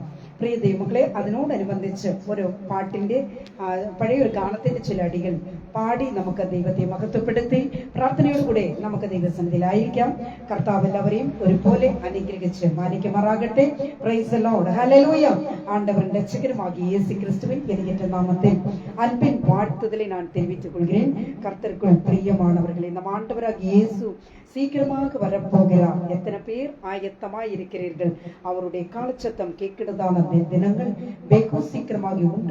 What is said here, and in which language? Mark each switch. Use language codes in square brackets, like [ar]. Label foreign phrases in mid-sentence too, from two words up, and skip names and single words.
[ml] പ്രിയ ദൈവമക്കളെ, അതിനോടനുബന്ധിച്ച് ഒരു പാട്ടിൻ്റെ പഴയൊരു ഗാനത്തിൻ്റെ ചില അടികൾ പാടി നമുക്ക് ദൈവത്തെ മഹത്വപ്പെടുത്തി പ്രാർത്ഥനയോടുകൂടെ നമുക്ക് ദൈവസന്നിധിയിലായിരിക്കാം. കർത്താവ് എല്ലാവരെയും ഒരുപോലെ അനുഗ്രഹിച്ച് മാനിക്കുമാറാകട്ടെ. [en] Praise the Lord. ഹല്ലേലൂയ. [ta] ஆண்டவரின் ரட்சகருமாகிய இயேசு கிறிஸ்துவின் என்கிற நாமத்தில் அன்பின் வாழ்த்துதலை நான் தெரிவித்துக் கொள்கிறேன். கர்த்தருக்குள் பிரியமானவர்களே, நம் ஆண்டவராகிய இயேசு சீக்கிரமாக வரப்போகிறார். எத்தனை பேர் ஆயத்தமாய் இருக்கிறீர்கள்? அவருடைய காலச்சத்தம் கேட்கிறதான தினங்கள் வெகு சீக்கிரமாக உண்டு.